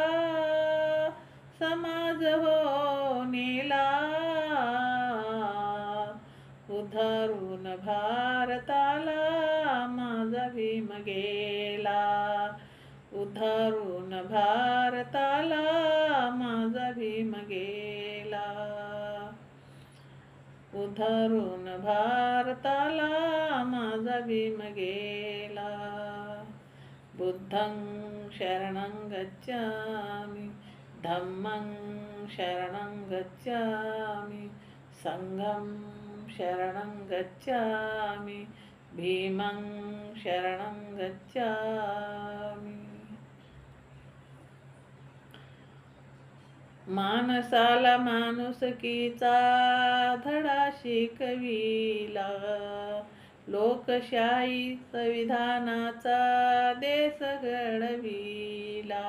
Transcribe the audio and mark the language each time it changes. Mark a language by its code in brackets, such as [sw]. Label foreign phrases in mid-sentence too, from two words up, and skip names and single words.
[mr] समाज हो नेला, उधारून भारताला माझा भीम गेला, उधारून भारताला माझा भीम गेला, उधारून भारताला माझा भीम गेला. [pi] बुद्धं शरणं गच्छामि, धम्मं शरणं गच्छामि, संघं शरणं गच्छामि, भीमं शरणं गच्छामि. [mr] माणसाला माणुसकीचा धडा शिकविला, लोकशाही संविधानाचा देश घडविला.